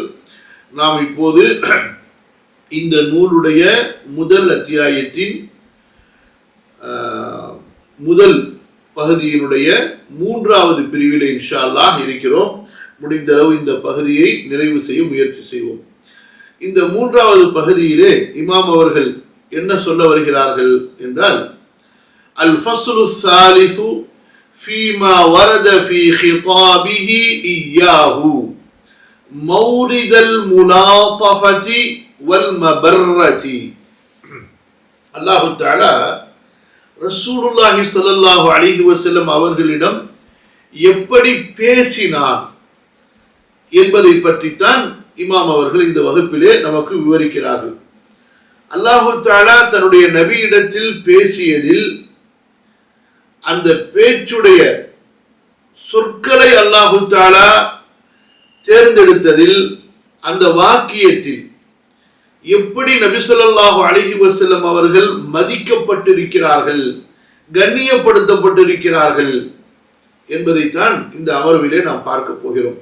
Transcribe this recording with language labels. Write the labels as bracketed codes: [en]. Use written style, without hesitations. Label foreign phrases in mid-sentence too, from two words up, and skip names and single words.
[ta] நாம் இப்போது இந்த நூலுடைய முதல் அத்தியாயத்தின் முதல் பகுதியினுடைய 3வது பிரிவிலே [ar] إن شاء الله [ta] இருக்கிறோம். முடிந்தளவு இந்த பகுதியை நிறைவு செய்ய முயற்சி செய்வோம். இந்த 3வது பகுதியிலே இமாம் அவர்கள் என்ன சொல்ல வருகிறார்கள் என்றால், [ar] الفصل الثالث فيما ورد في خطابه إياه مورد الملاطفة والمبرة. الله تعالى رسول الله صلى الله عليه وسلم [ta] அவர்களிடம் எப்படி பேசினான் என்பதை பற்றித்தான் இமாம் அவர்கள் இந்த வகுப்பிலே நமக்கு விவரிக்கிறார்கள். [ar] الله تعالى [ta] தன்னுடைய நபியிடத்தில் பேசியதில் அந்த பேச்சுடைய சொற்களை [ar] الله تعالى [ta] தேர்ந்தெடுத்ததில், அந்த வாக்கியத்தில் எப்படி நபி [ar] صلى الله عليه وسلم [ta] அவர்கள் மதிக்கப்பட்டிருக்கிறார்கள், கண்ணியப்படுத்தப்பட்டிருக்கிறார்கள் என்பதைத்தான் இந்த அமர்விலே நாம் பார்க்க போகிறோம்.